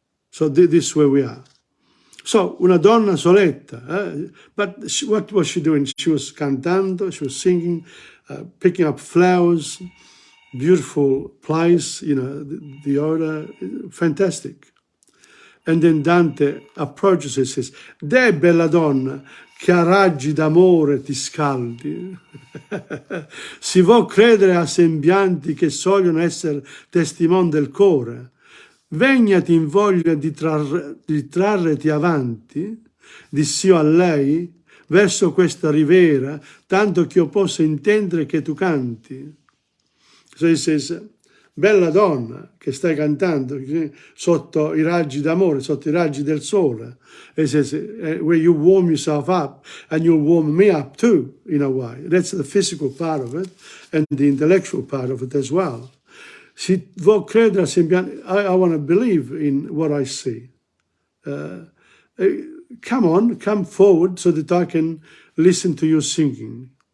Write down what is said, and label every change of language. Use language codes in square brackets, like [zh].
[en] So this is where we are. So, [it] una donna soletta. [en] But what was she doing? She was cantando, she was singing, picking up flowers, beautiful place, you know, the odor, fantastic. And then Dante approaches and says, [it] "Deh, bella donna, che a raggi d'amore ti scaldi. Si può credere a sembianti che sogliono essere testimon del core. Vegnati in voglia di trarreti avanti, diss'io a lei, verso questa rivera, tanto che io possa intendere che tu canti." [en] So he says, [it] bella donna che stai cantando sotto i raggi d'amore, sotto i raggi del sole. [en] He says, where you warm yourself up and you'll warm me up too, in a way. That's the physical part of it and the intellectual part of it as well. [it] Si vuol credere semplicemente, [en] I want to believe in what I see. Come on, come forward so that I can listen to you singing.